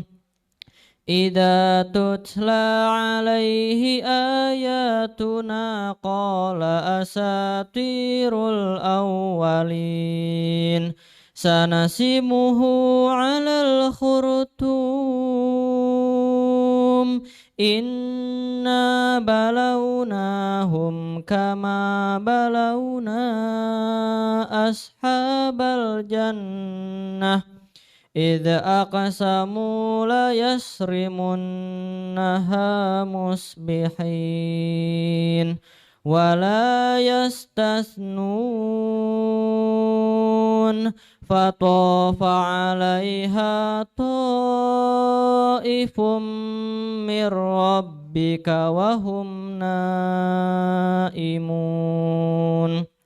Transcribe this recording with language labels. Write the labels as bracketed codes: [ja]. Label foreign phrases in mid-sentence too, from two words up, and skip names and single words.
[ar] إذا تتلى عليه آياتنا قال أساطير الأولين سنسمه على الخرطوم إنا بلوناهم كما بلونا أصحاب الجنة إذ أقسموا ليصرمنها مصبحين ولا يستثنون فطاف عليها طائف من ربك وهم نائمون.